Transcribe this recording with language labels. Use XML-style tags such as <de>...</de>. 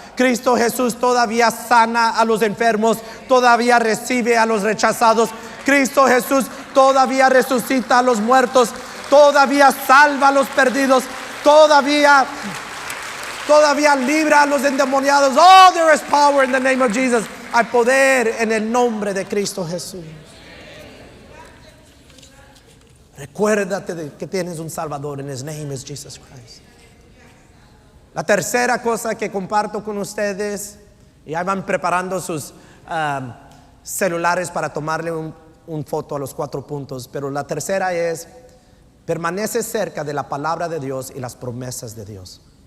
<es>Cristo Jesús todavía sana a los enfermos, todavía recibe a los rechazados. Cristo Jesús todavía resucita a los muertos, todavía salva a los perdidos, todavía libra a los endemoniados.</es> <en>Oh, there is power in the name of Jesus.</en> <es>Hay poder en el nombre de Cristo Jesús. Recuérdate de que tienes un Salvador,</es> <en>and His name is Jesus Christ.</en> <es>La tercera cosa que comparto con ustedes, y ahí van preparando sus celulares para tomarle un foto a los 4 puntos, pero la tercera es: permanece cerca de la palabra de Dios y las promesas de Dios.</es>